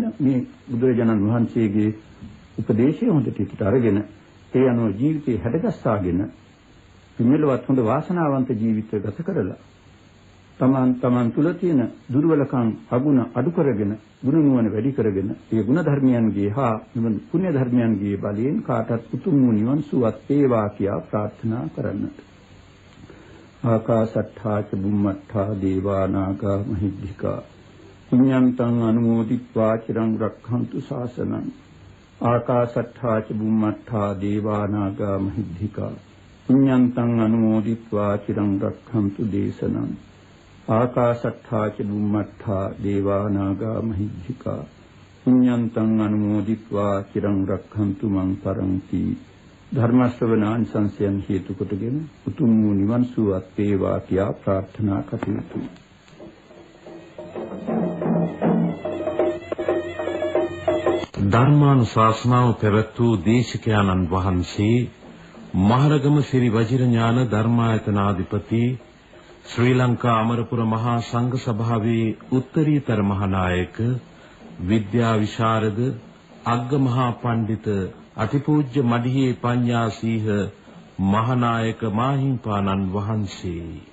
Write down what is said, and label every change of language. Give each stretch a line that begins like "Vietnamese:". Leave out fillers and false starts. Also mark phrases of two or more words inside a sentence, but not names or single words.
Sinhala: මේ බුදුරජාණන් වහන්සේගේ උපදේශය හොඳට හිතට අරගෙන ඒ අනුව ජීවිතේ හැඩගස්සාගෙන මෙලොවත් හොඳ වාසනාවන්ත ජීවිත ගත කරලා තමන් තුල තියෙන දුර්වලකම් අගුණ අඩු කරගෙන ගුණ නුවණ වැඩි කරගෙන ඒ ගුණ ධර්මයන්ගේ හා පුණ්‍ය ධර්මයන්ගේ බලයෙන් කාටත් උතුම් නිවන් සුවත් වේවා කියා ප්‍රාර්ථනා කරන්නට.
Pali: ආකාසට්ඨා ච බුම්මට්ඨා දේවා නාග මහිද්దికා පුඤ්ඤන්තං අනුමෝදිත්වා චිරං රක්ඛන්තු ශාසනං. ආකාසට්ඨා ච බුම්මට්ඨා දේවා නාග මහිද්దికා පුඤ්ඤන්තං අනුමෝදිත්වා චිරං රක්ඛන්තු දේශනං. ආකාශට්ඨා ච බුම්මට්ඨා දේවා නාග මහිද්దికා පුඤ්ඤන්තං අනුමෝදිත්වා චිරං රක්ඛන්තු මං පරන්ති.
Sinhala: ධර්ම ශ්‍රවණාන් සංසයන් හේතු කොටගෙන උතුම් වූ නිවන් සුවත් වේවා කියා ප්‍රාර්ථනා කටයුතු. ධර්මානුශාසනාව පැවැත් වූ දේශකයන්න් වහන්සේ මහරගම ශ්‍රී වජිරඥාන ධර්මායතනාධිපති ශ්‍රී ලංකා අමරපුර මහා සංඝ සභාවේ උත්තරීතර මහානායක විද්‍යා විශාරද අග්ග මහා පඬිත අතිපූජ්‍ය මඩිහේ පඤ්ඤාසීහ මහානායක මාහිම්පාණන් වහන්සේ